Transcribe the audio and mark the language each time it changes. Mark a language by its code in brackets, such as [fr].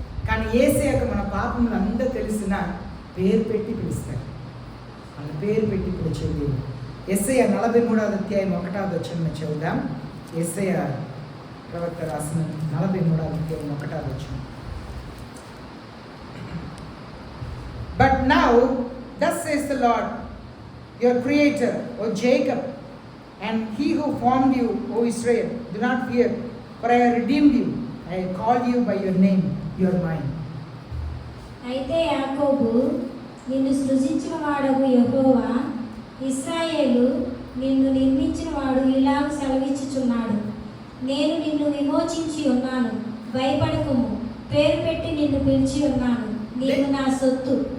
[te] కానీ యేసయ్యకు మన పాపములు అందరూ తెలిసిన పేరు పెట్టి పిలుస్తాడు. మన పేరు పెట్టి పిలిచేది. యెషయా 43వ అధ్యాయం 1వ వచనం చదువుదాం. యెషయా ప్రవక్త రాసిన 43వ అధ్యాయం 1వ వచనం. [en] But now, thus says the Lord, your Creator, O Jacob, and He who formed you, O Israel, do not fear, for I have redeemed you. I have called you by your name, you are mine. [te] అయితే యాకోబు, నిన్ను సృజించిన వాడగు యెహోవా, ఇశ్రాయేలు, నిన్ను నిర్మించిన వాడు ఇలాగ సెలవిచ్చుచున్నాడు, నేను నిన్ను విమోచించి ఉన్నాను, భయపడకుము, పేరు పెట్టి నిన్ను పిలిచి ఉన్నాను, నీవు నా సొత్తు.